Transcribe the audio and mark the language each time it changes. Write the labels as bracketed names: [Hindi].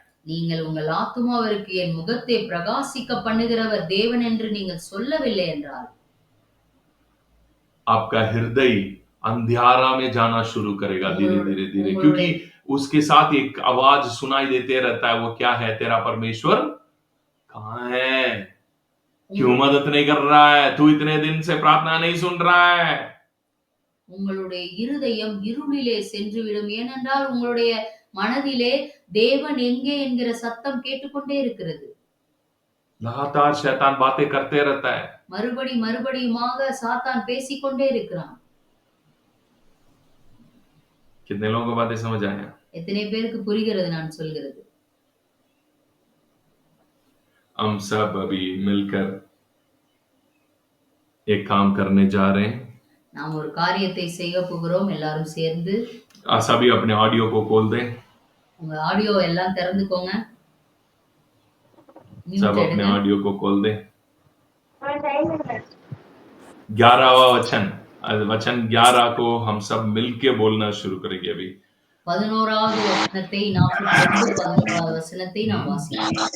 [Tamil] நீங்கள் உங்கள் ஆத்துமாவிற்கு என் முகத்தை பிரகாசிக்க பண்ணுகிறவர் தேவன் என்று நீங்கள் சொல்லவில்லை என்றால் [Hindi] आपका हृदय अंधियारा में जाना शुरू करेगा धीरे धीरे, क्योंकि उसके साथ एक आवाज सुनाई देते रहता है, वो क्या है, तेरा परमेश्वर कहाँ है, क्यों मदद नहीं कर रहा है, तू इतने दिन से प्रार्थना नहीं सुन रहा है. [Tamil] உங்களுடைய இருதயம் இருளிலே சென்று விடும். ஏனென்றால் உங்களுடைய மனதிலே தேவன் எங்கே என்கிற சத்தம் கேட்டுக்கொண்டே இருக்கிறது. [Hindi] लगातार शैतान बातें करते रहता है. [Tamil] மறுபடியுமாக சாத்தான் பேசிக்கொண்டே இருக்கிறான். [Hindi] कितने लोगों को बातें समझ आया? [Tamil] எத்தனை பேருக்கு புரிகிறது நான் சொல்கிறது? [Hindi] हम सब अभी मिलकर एक काम करने जा रहे हैं. [Tamil] நாம் ஒரு காரியத்தை செய்ய போகிறோம் எல்லாரும் சேர்ந்து. [Hindi] सभी अपने ऑडियो को खोल दें. [Tamil] உங்க ஆடியோ எல்லாம் திறந்துக்கோங்க. [Hindi] सब अपने ऑडियो को खोल दें. 11वां वचन, वचन 11 को हम सब मिलके बोलना शुरू करेंगे अभी. [Tamil] 11வது வசனத்தை நாம் 11வது வசனத்தை நாம் வாசிப்போம்.